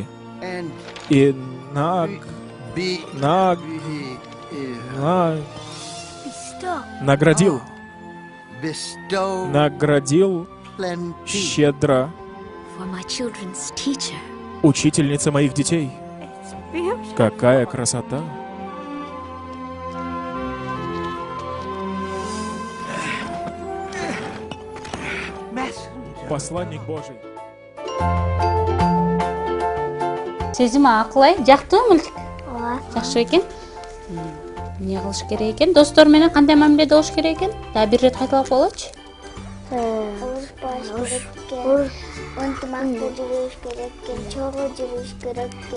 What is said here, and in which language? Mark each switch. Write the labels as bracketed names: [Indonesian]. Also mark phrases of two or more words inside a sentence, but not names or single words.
[Russian] И наградил щедро учительница моих детей. Какая красота! Посланник Божий. [Kyrgyz] Сезима акылай, жактыбы мультик? Ооба. Жакшы экен. Эмне кылыш керек экен? Достор менен кандай мамиледе болуш керек экен? Дагы бир ирет кайталап коелучу. Урушпаш керек. Ынтымакты жүрүш керек экен, чогуу жүрүш керек экен.